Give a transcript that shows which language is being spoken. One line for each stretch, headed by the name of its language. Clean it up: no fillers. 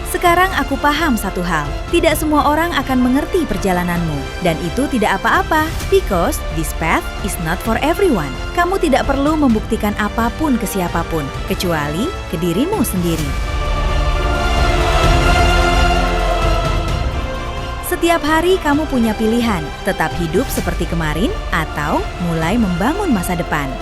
Indonesian: Sekarang aku paham satu hal. Tidak semua orang akan mengerti perjalananmu. Dan itu tidak apa-apa.
English: Because this path is not for everyone.
Indonesian: Kamu tidak perlu membuktikan apapun ke siapapun. Kecuali ke dirimu sendiri. Setiap hari kamu punya pilihan, tetap hidup seperti kemarin atau mulai membangun masa depan.